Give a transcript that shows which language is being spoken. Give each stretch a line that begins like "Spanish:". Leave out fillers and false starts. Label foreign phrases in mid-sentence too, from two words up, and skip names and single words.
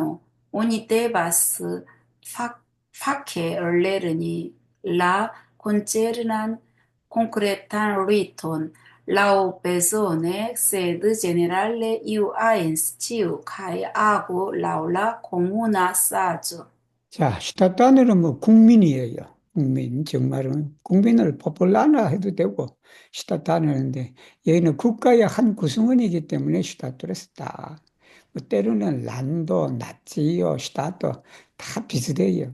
Esperanto: Oni devas fake lerni la koncernan konkretan riton laŭbezone, sed ĝenerale iu ajn sciu kaj agu laŭ la komuna saĝo.
Korean: 자, 시타단으로 뭐 국민이에요. 국민, 정말은 국민을 포폴라나 해도 되고 시타단하는데 여기는 국가의 한 구성원이기 때문에 시타트를 썼다. 뭐 때로는 란도, 나치요, 시타도 다 비슷해요.